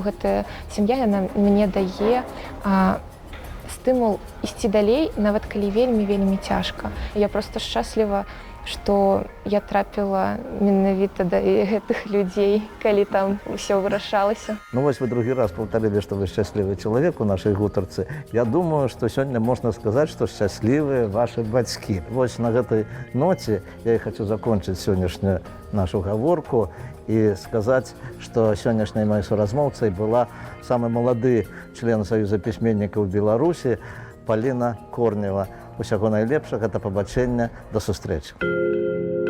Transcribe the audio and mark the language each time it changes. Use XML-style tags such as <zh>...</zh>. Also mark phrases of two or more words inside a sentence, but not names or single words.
<be>Гэтая сям'я, яна мне дае стымул ісці далей, нават калі вельмі цяжка. Я проста шчасліва, што я трапіла менавіта да гэтых людзей, калі там ўсё вырашалася. Ну вось вы другі раз</be> <ru>повторили, что вы счастливый человек у нашей гутарцы. Я думаю, что сегодня можно сказать, что счастливые ваши бацькі.</ru> <be>Вось на гэтай ноце я</be> <ru>и хочу закончить сегодняшнюю нашу гаворку и сказать, что сегодняшняй моей суразмоўцай была самый молодый член Союза письменников Беларуси Полина Корнева.</ru> <be>Усяго найлепшага, да пабачэння, да сустрэчы.</be>